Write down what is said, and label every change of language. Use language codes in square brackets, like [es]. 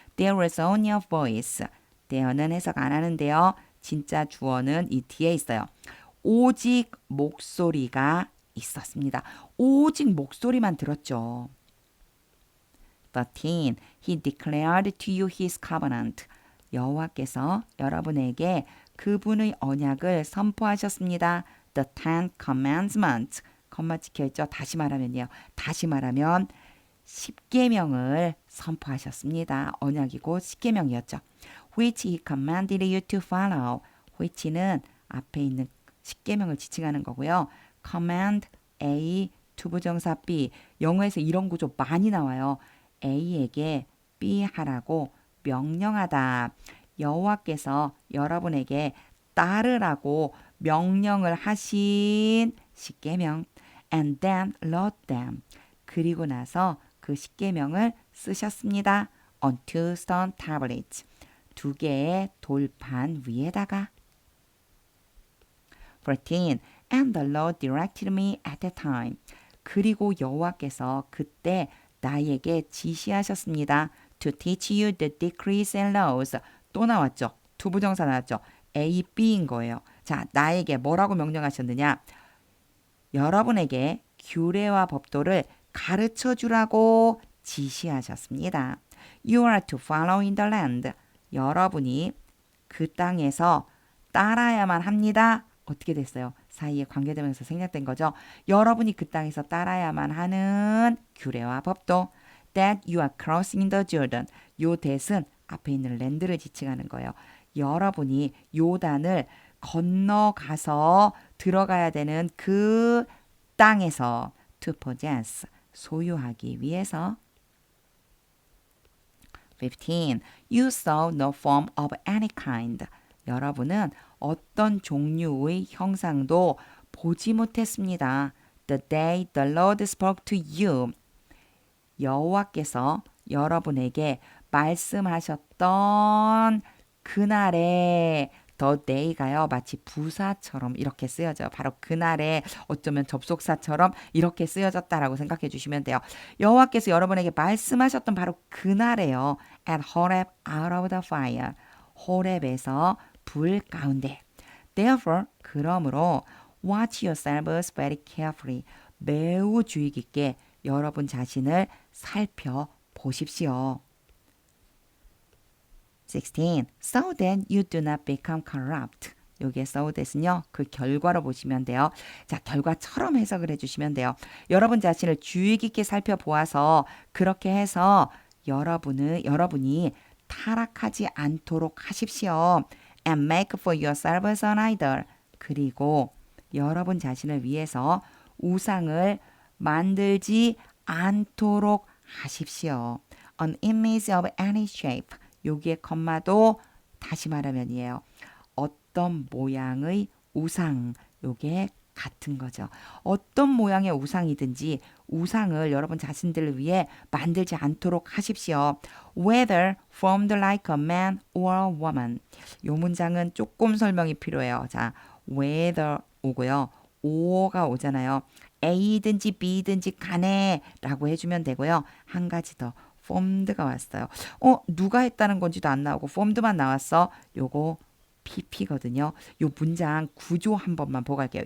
[en] There was only a voice. [ko] there는 해석 안 하는데요. 진짜 주어는 이 뒤에 있어요. 오직 목소리가 있었습니다. 오직 목소리만 들었죠. 13. [en] He declared to you his covenant. [ko] 여호와께서 여러분에게 그분의 언약을 선포하셨습니다. [en] The Ten Commandments. [ko] 컴마 찍혀있죠. 다시 말하면요. 다시 말하면 십계명을 선포하셨습니다. 언약이고 십계명이었죠. [en] Which he commanded you to follow. [ko] which는 앞에 있는 십계명을 지칭하는 거고요. command A, 투부정사 B. 영어에서 이런 구조 많이 나와요. A에게 B 하라고 명령하다. 여호와께서 여러분에게 따르라고 명령을 하신 십계명. [en] And then wrote them. [ko] 그리고 나서 그 십계명을 쓰셨습니다. [en] On two stone tablets. [ko] 두 개의 돌판 위에다가. 14. [en] And the Lord directed me at that time. [ko] 그리고 여호와께서 그때 나에게 지시하셨습니다. [en] To teach you the decrees and laws. [ko] 또 나왔죠. 투부정사 나왔죠. A, B인 거예요. 자, 나에게 뭐라고 명령하셨느냐? 여러분에게 규례와 법도를 가르쳐 주라고 지시하셨습니다. [en] You are to follow in the land. [ko] 여러분이 그 땅에서 따라야만 합니다. 어떻게 됐어요? 사이에 관계되면서 생략된 거죠. 여러분이 그 땅에서 따라야만 하는 규례와 법도. [en] That you are crossing the Jordan. [ko] 요 that은 앞에 있는 랜드를 지칭하는 거예요. 여러분이 요단을 건너가서 들어가야 되는 그 땅에서 [en] to possess. [ko] 소유하기 위해서. 15. [en] You saw no form of any kind. [ko] 여러분은 어떤 종류의 형상도 보지 못했습니다. [en] The day the Lord spoke to you. [ko] 여호와께서 여러분에게 말씀하셨던 그날에 the day가요. 마치 부사처럼 이렇게 쓰여져요. 바로 그날에 어쩌면 접속사처럼 이렇게 쓰여졌다라고 생각해 주시면 돼요. 여호와께서 여러분에게 말씀하셨던 바로 그날에요. [en] At Horeb out of the fire. [ko] 호렙에서 불 가운데. [en] Therefore, [ko] 그러므로 [en] watch yourselves very carefully. [ko] 매우 주의 깊게 여러분 자신을 살펴보십시오. 16. [en] So that you do not become corrupt. [ko] 여기에 so that은요. 그 결과로 보시면 돼요. 자, 결과처럼 해석을 해주시면 돼요. 여러분 자신을 주의 깊게 살펴보아서 그렇게 해서 여러분이 타락하지 않도록 하십시오. [en] And make for yourselves an idol. [ko] 그리고 여러분 자신을 위해서 우상을 만들지 않도록 하십시오. [en] An image of any shape. [ko] 여기에 컴마도 다시 말하면이에요. 어떤 모양의 우상. 요게 같은 거죠. 어떤 모양의 우상이든지 우상을 여러분 자신들을 위해 만들지 않도록 하십시오. [en] Whether formed like a man or a woman. [ko] 요 문장은 조금 설명이 필요해요. 자, whether 오고요. or가 오잖아요. A든지 B든지 간에 라고 해주면 되고요. 한 가지 더 formed가 왔어요. 누가 했다는 건지도 안 나오고 formed만 나왔어. 요거 PP거든요. 요 문장 구조 한 번만 보고 갈게요.